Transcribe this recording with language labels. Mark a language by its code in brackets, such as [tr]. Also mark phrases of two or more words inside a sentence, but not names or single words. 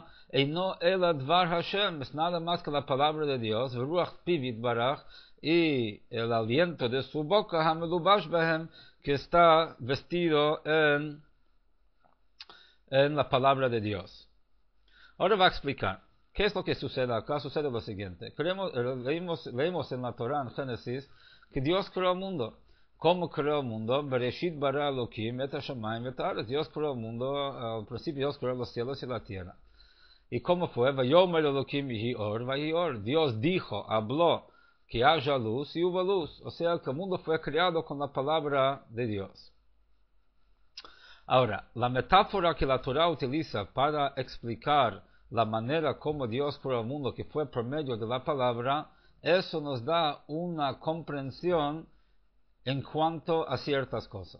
[es] Y no el [he] דבר השם, [es] es nada más que la palabra de Dios, y el aliento de su boca, que está vestido en la palabra de Dios. Ahora va a explicar. ¿Qué es lo que sucede acá? Sucede lo siguiente. Leemos en la Torah, en Génesis, que Dios creó el mundo. ¿Cómo creó el mundo? [he] בראשית ברא אלהים את השמים את הארץ. [es] Dios creó el mundo, al principio Dios creó los cielos y la tierra. ¿Y cómo fue? [he] ויאמר אלהים יהי אור ויהי אור. [es] Dios dijo, habló, que haya luz y hubo luz. O sea, que el mundo fue creado con la palabra de Dios. Ahora, la metáfora que la Torah utiliza para explicar la manera como Dios creó el mundo, que fue por medio de la palabra, eso nos da una comprensión en cuanto a ciertas cosas.